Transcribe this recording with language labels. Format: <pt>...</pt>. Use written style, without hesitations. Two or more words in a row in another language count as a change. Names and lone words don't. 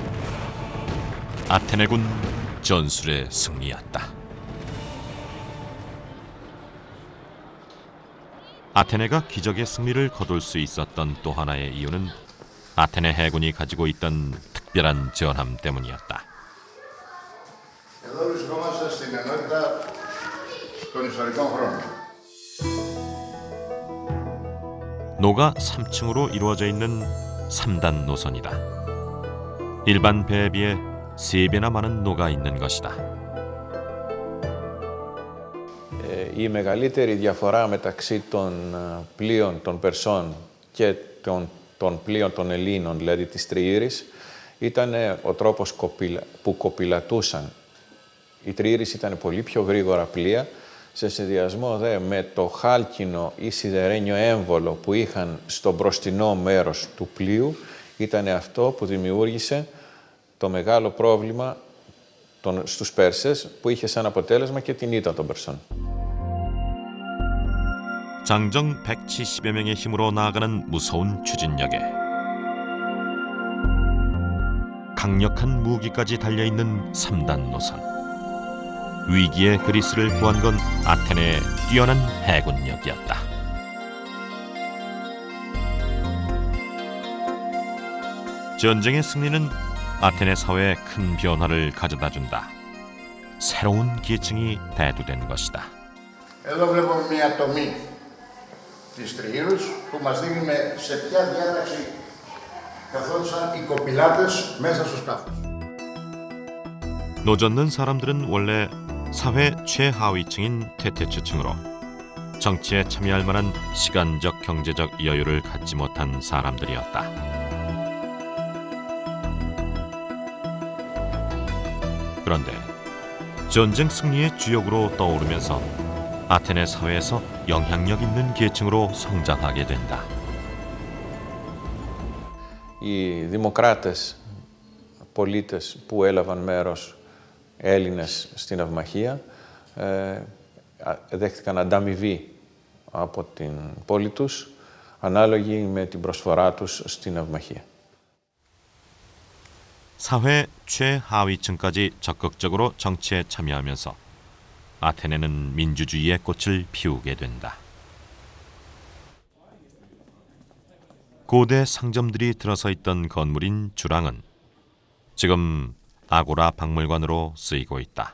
<ko>아테네군 전술의 승리였다. 아테네가 기적의 승리를 거둘 수 있었던 또 하나의 이유는 아테네 해군이 가지고 있던 특별한 전함 때문이었다.</ko> <el>Εδώ βρισκόμαστε στην ενότητα των ιστορικών χρόνων.</el> <ko>노가 3층으로 이루어져 있는 3단 노선이다. 일반 배에 비해 3배나 많은 노가 있는 것이다.</ko> <el>Η μεγαλύτερη διαφορά μεταξύ των πλοίων των Περσών και των πλοίων των Ελλήνων, δηλαδή της Τριήρης, ήταν ο τρόπος που κοπηλατούσαν. Η Τριήρης ήταν πολύ πιο γρήγορα πλοία, σε συνδυασμό δε με το χάλκινο ή σιδερένιο έμβολο που είχαν στο μπροστινό μέρος του πλοίου, ήταν αυτό που δημιούργησε το μεγάλο πρόβλημα στους Πέρσες, που είχε σαν αποτέλεσμα και την ήττα των Περσών.</el> <ko>장정 170여 명의 힘으로 나아가는 무서운 추진력에 강력한 무기까지 달려있는 3단 노선. 위기의 그리스를 구한 건 아테네의 뛰어난 해군력이었다. 전쟁의 승리는 아테네 사회에 큰 변화를 가져다준다. 새로운 계층이 대두된 것이다.</ko> <el>Εδώ βλέπουμε μια τομή της Τριήρους που μας δείχνει σε ποια διάταξη καθόντουσαν οι κοπηλάτες μέσα στους κάφους.</el> <ko>노젓는 사람들은 원래 사회 최하위층인 퇴퇴치층으로 정치에 참여할 만한 시간적 경제적 여유를 갖지 못한 사람들이었다. 그런데 전쟁 승리의 주역으로 떠오르면서 아테네 사회에서 영향력 있는 계층으로 성장하게 된다.</ko> <el>Οι δημοκράτες πολίτες που έλαβαν μέρος, Έλληνες στην ναυμαχία, δέχτηκαν ανταμοιβή από την πόλη τους, ανάλογη με την προσφορά τους στην ναυμαχία.</el> <ko>사회 최하위층까지 적극적으로 정치에 참여하면서 아테네는 민주주의의 꽃을 피우게 된다. 고대 상점들이 들어서 있던 건물인 주랑은 지금 아고라 박물관으로 쓰이고 있다.</ko>